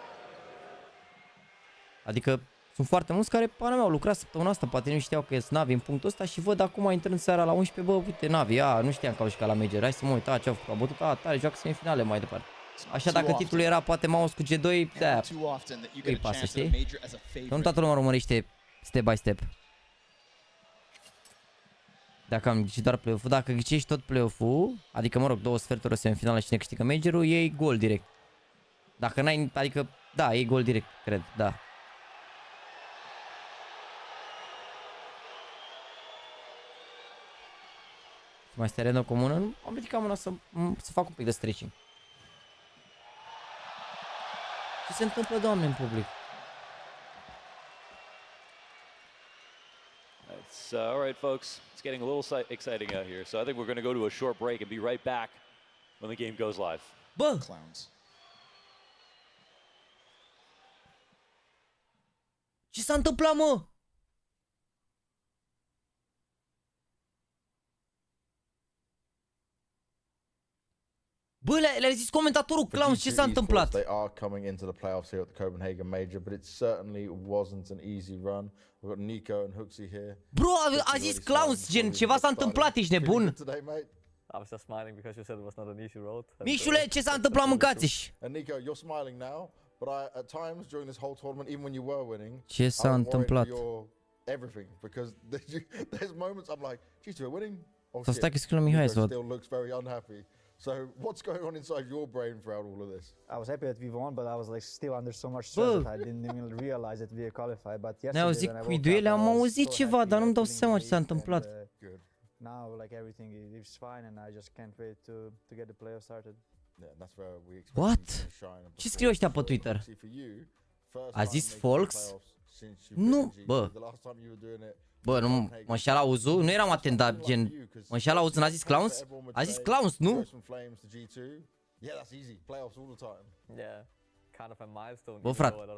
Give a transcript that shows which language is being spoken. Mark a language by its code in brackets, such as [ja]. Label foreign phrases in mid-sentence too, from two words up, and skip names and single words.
[ro] Adică sunt foarte mulți care, pana mea, au lucrat săptămâna asta, poate nu știau că e Navi în punctul ăsta și văd acum intrând seara la 11, bă, uite, Navi, nu știam că au jucat la Major, hai să mă uit, ce au făcut, au bătut, tare, joacă semifinale mai departe. Așa dacă titlul era poate mouse cu G2, de-aia îi pasă, știi? Că nu toată lumea urmărește [en] step by step. [ro] Dacă am ghicit doar play-off-ul, dacă ghicești tot play-off-ul, adică, mă rog, 2 sferturi o semifinală și cine câștigă Major-ul, iei gol direct. Dacă n-ai, adică, da, iei gol direct, cred, da. Mai este arenă comună, am ridicat mâna să fac un pic de stretching. Ce se întâmplă, Doamne, în public? [en] All right, folks, it's getting a little exciting out here, so I think we're going to go to a short break and be right back when the game goes live. [ro] Bă! [en] Clowns. [ro] Ce s-a întâmplat, mă? Bă, le-a zis comentatorul Clowns, ce s-a întâmplat? [en] They are coming into the playoffs here at the Copenhagen Major, but it certainly wasn't an easy run. We've got Nico and Hooksy here. [ro] Bro, a zis Clowns, gen, ceva s-a întâmplat, ești nebun? [en] I was just smiling because you said it was not an easy road. [ro] Mișule, ce s-a întâmplat, mâncați-și? [en] And Nico, you're smiling now, but at times during this whole tournament, even when you were winning, [ro] ce s-a întâmplat? [en] Everything, because there's moments I'm like, geez, we're winning. [ro] Să stai că scrie la Mihai să văd. [en] Still looks very unhappy. So what's going on inside your brain throughout all of this? I was happy that we won, but I was like still under so much stress that I didn't even realize that we qualified. But yesterday when I woke up, [ro] am auzit ceva, dar nu-mi dau seama ce s-a întâmplat. [en] Now like everything is fine and I just can't wait to get the playoffs started. Yeah, that's where we expect What? [ro] Ce scriu ăștia pe Twitter? A zis Folks? Nu, bă. Bă, nu mă înșeală auzul? Nu eram atent, dar gen... Mă înșeală auzul, n-a zis Clowns? A zis Clowns, nu? Bă, frate.